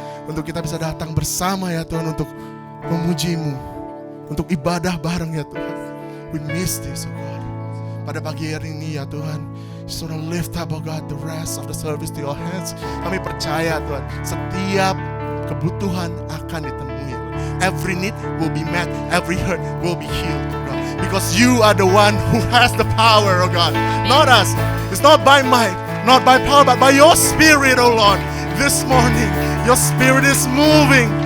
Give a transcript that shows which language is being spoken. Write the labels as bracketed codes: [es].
[id] Untuk kita bisa datang bersama ya Tuhan. Untuk memuji-Mu. Untuk ibadah bareng ya Tuhan. [en] We miss this oh God. [id] Pada pagi hari ini ya Tuhan. [en] Just want to lift up oh God the rest of the service to your hands. [id] Kami percaya Tuhan. Setiap kebutuhan akan ditemui. [en] Every need will be met. Every hurt will be healed. Because you are the one who has the power, oh God. Not us. It's not by might, not by power, but by your Spirit, oh Lord. This morning, your Spirit is moving.